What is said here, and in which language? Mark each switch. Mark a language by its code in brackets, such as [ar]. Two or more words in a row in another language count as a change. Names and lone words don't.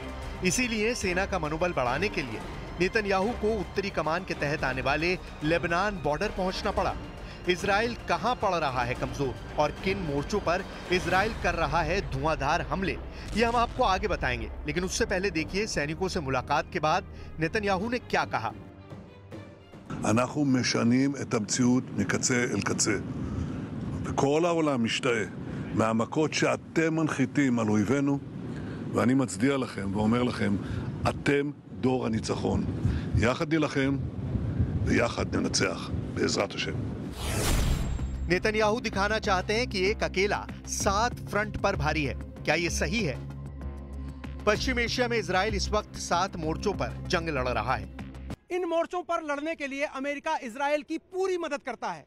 [hi] इसीलिए सेना का मनोबल बढ़ाने के लिए नेतन्याहू को उत्तरी कमान के तहत आने वाले लेबनान बॉर्डर पहुंचना पड़ा। इजराइल कहां पड़ रहा है कमजोर और किन मोर्चों पर इजराइल कर रहा है धुआंधार हमले, ये हम आपको आगे बताएंगे। लेकिन उससे पहले देखिए सैनिकों से मुलाकात के बाद नेतन्याहू ने क्या कहा। [he] אנחנו משנים את המציאות מקצה אל קצה. וכל העולם משתאה מהמכות שאתם מנחיתים על אויבינו, ואני מצדיע לכם ואומר לכם, אתם דור הניצחון. יחד נילחם ויחד ננצח, בעזרת השם. [hi] नेतन्याहू दिखाना चाहते हैं कि एक अकेला 7 फ्रंट पर भारी है। क्या ये सही है? पश्चिम एशिया में इजराइल इस वक्त 7 मोर्चों पर जंग लड़ रहा है। इन मोर्चों पर लड़ने के लिए अमेरिका इजराइल की पूरी मदद करता है।